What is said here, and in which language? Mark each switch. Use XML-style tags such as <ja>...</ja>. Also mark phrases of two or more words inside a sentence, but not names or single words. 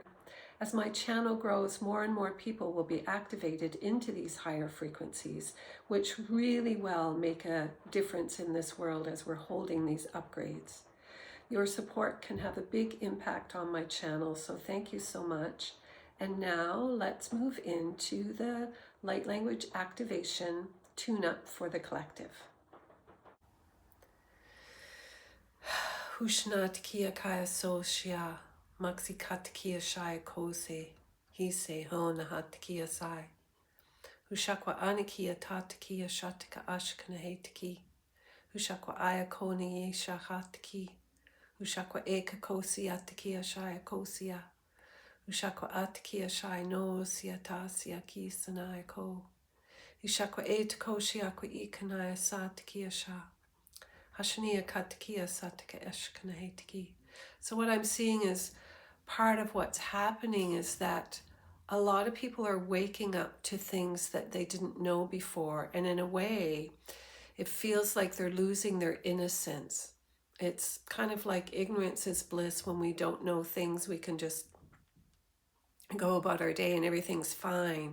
<en>As my channel grows, more and more people will be activated into these higher frequencies, which really will make a difference in this world as we're holding these upgrades. Your support can have a big impact on my channel, so thank you so much. And now let's move into the light language activation tune-up for the collective. Hushnat kia kaya soshia, maxikat kia shai kose, hise honahat kia sai. Hushakwa anikia tatkia shatika ashkana hetiki. Hushakwa aya koni ye shahatiki. Ushakwa eka kosi atikia shaya kosia. Ushakwa atikia shai no siatasia ki sanaya ko. Ushakwa et koshiakwa ikanaya satikia sha. Hashania katikia satika eshkana hetiki. So what I'm seeing is part of what's happening is that a lot of people are waking up to things that they didn't know before. And in a way, it feels like they're losing their innocence. It's kind of like ignorance is bliss. When we don't know things, we can just go about our day and everything's fine.</en>